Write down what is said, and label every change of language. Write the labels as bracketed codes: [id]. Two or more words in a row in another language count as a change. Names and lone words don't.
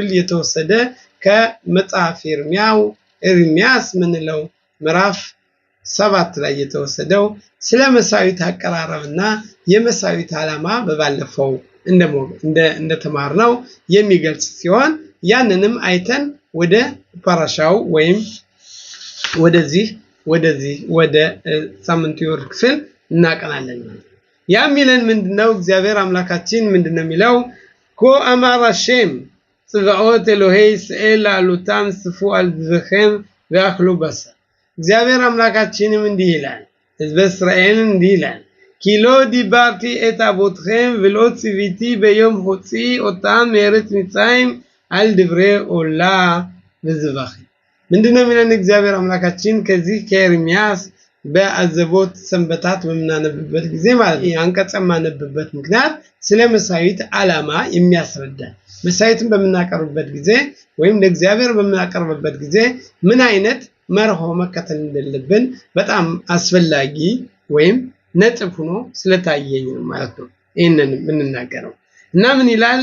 [am] የተወሰደ ከመጽሐፍ ኤርሚያስ ምንለው ምዕራፍ 7 ላይ የተወሰደው ስለ መሳዊት አቀራረብና የመሳዊት ዓላማ በባለፈው እንደተማርነው የሚገልጽ ሲሆን ያንንም አይተን ወደ ፓራሻው ወይም ወደ ሳምንቱ የወርድ ክፍል እናቀናለን። ያሚለን ምንድነው? እግዚአብሔር አምላካችን ምንድነው የሚለው? [he] כה אמר השם צבאות אלהי ישראל עולותיכם ספו על זבחיכם ואכלו בשר። [am] እግዚአብሔር አምላካችንም እንዲህ ይላል፣ ሕዝበ እስራኤልን እንዲህ ይላል፣ [he] כי לא דברתי את אבותכם ולא ציוויתי ביום הוציא אותם מארץ מצרים על דברי עולה [am] וזבחים። ምንድነው የሚለን እግዚአብሔር አምላካችን ከዚህ ከኤርሚያስ በአዘቦት ሰንበታት በመናነብበት ጊዜ ማለት ነው። አንቀጽ ማነብበት ምክንያት ስለ መሳዊት ዓላማ የሚያስረዳ መሳዊትን በመናቀርብበት ጊዜ ወይም ለእግዚአብሔር በመናቀርብበት ጊዜ ምን አይነት መርሆ መከተል እንደሌለብን በጣም አስፈላጊ ወይም ነጥብ ሆኖ ስለታየኝ ማለት ነው ይሄንን የምንናገረው። እና ምን ይላል?